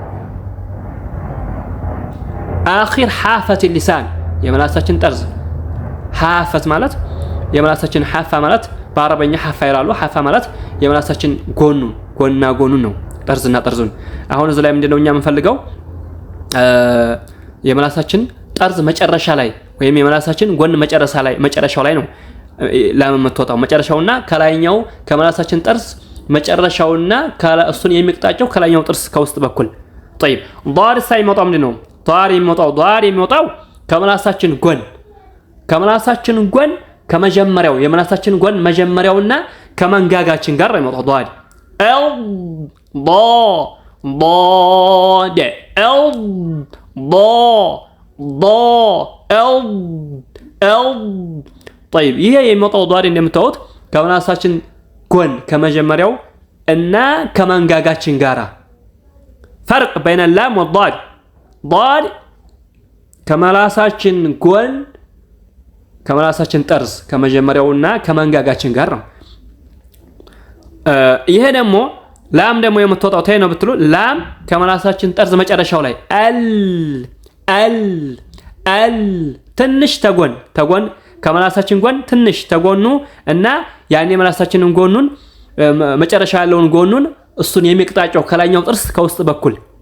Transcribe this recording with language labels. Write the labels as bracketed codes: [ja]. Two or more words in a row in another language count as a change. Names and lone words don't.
[ar] آخر حافة اللسان [am] የመላሳችን ጠርዝ ሐፈት ማለት የመላሳችን ሐፋ ማለት በአረበኛ ሐፋ ይላሉ ሐፋ ማለት የመላሳችን ጎኑ ነው ጠርዝና ጠርዙን አሁን እዚህ ላይ ምንድነው እኛ የምንፈልገው የመላሳችን ጠርዝ መጨረሻ ላይ ወይም የመላሳችን ጎን መጨረሻው ላይ ነው ላም የምትወጣው መጨረሻውና ከላይኛው ከመላሳችን ጠርዝ መጨረሻውና እሱን የሚቅጣጫው ከላይኛው ጥርስ ከውስጥ በኩል [ar] طيب ضار [am] ሳይመጣው ምንድነው ضار የሚወጣው ከመላሳችን ጎን ከመጀመሪያው የመላሳችን ጎን መጀመሪያውና ከመንጋጋችን ጋር የሚወጣው ضاد طيب ይሄ የሚወጣው ضاد እንደምታዩት ከመላሳችን ጎን ከመጀመሪያው እና ከመንጋጋችን ጋራ [ar] فرق بين اللام والضاد ضاد [am] ከመላሳችን ጎን ከመላሳችን ጠርዝ ከመጀመሪያውና ከመንጋጋችን ጋር ነው ይሄ ደግሞ ላም ደግሞ የምትወጣው ታይ ነው ብትሉ ላም ከመላሳችን ጠርዝ መጨረሻው ላይ ال ትንሽ ተጎን ከመላሳችን ጎን ትንሽ ተጎኑ እና ያኔ መላሳችንን ጎኑን መጨረሻ ያለውን ጎኑን እሱን የሚቅጣጫው ከላይኛው ጥርስ ከውስጥ በኩል